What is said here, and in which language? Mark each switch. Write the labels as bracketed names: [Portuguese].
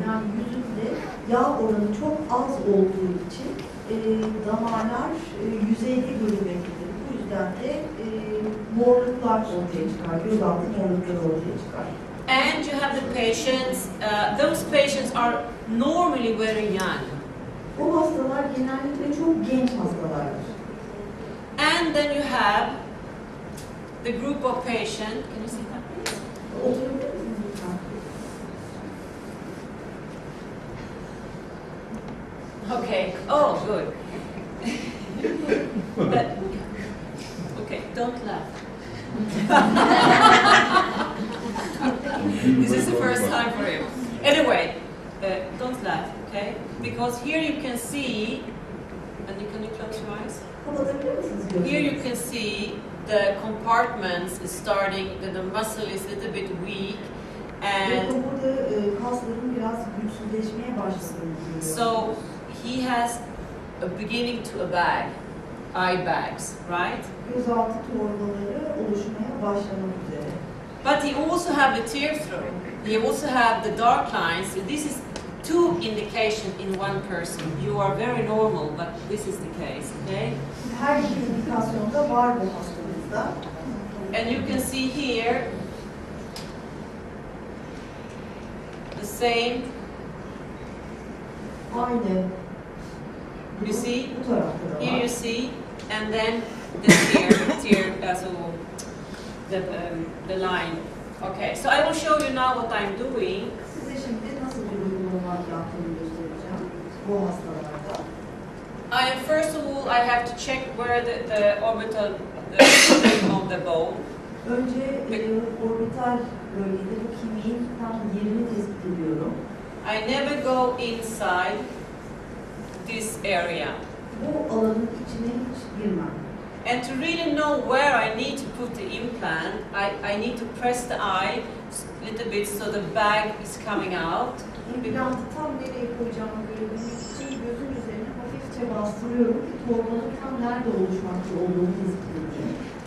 [Turkish] Yani yüzünde yağ oranı çok az olduğu için damarlar yüzeyde görünmektedir. Bu yüzden de morluklar ortaya çıkar, gözaltı morlukları ortaya çıkar. [English] And you have the patients, those patients are normally very young. [Turkish] Bu hastalar genellikle çok genç hastalardır. [English] And then you have the group of patients. Can you see that, please? [Turkish] Oturabilir misiniz lütfen? [English] Okay. Oh, good. Okay, don't laugh. This is the first time for you. Anyway, don't laugh, okay? Because here you can see, and can you close your eyes? [Turkish] Kapatabilir misiniz gözünüzü? [English] Here you can see the compartments is starting, the muscle is a little bit weak, and [Turkish] Bakın burada kasların biraz güçsüzleşmeye başladığını görüyoruz. [English] so he has a beginning to a bag, eye bags, right? [Turkish] Gözaltı torbaları oluşmaya başlamak üzere. [English] But he also have the tear through. He also have the dark lines. So this is two indications in one person. You are very normal, but this is the case, okay? [Turkish] Her iki indikasyonda var bu hastamızda. [English] And you can see here the same. [Turkish] Aynı. [English] You see? [Turkish] Bu tarafta da [English] Here [Turkish] var. [English] you see, and then the tear, so the line. Okay, so I will show you now what I'm doing. [Turkish] Size şimdi nasıl bir uygulama yaptığını göstereceğim bu hastalarda. [English] First of all, I have to check where the orbital the of the bone. [Turkish] Önce orbital bölgede bu kemiğin tam yerini tespit ediyorum. [English] I never go inside this area. [Turkish] Bu alanın içine hiç girmem. [English] And to really know where I need to put the implant, I need to press the eye a little bit so the bag is coming out. [Turkish] İmplantı tam nereye koyacağımı görebilmek için gözün üzerine hafifçe bastırıyorum ki torbanın tam nerede oluşmakta olduğunu tespit edeyim.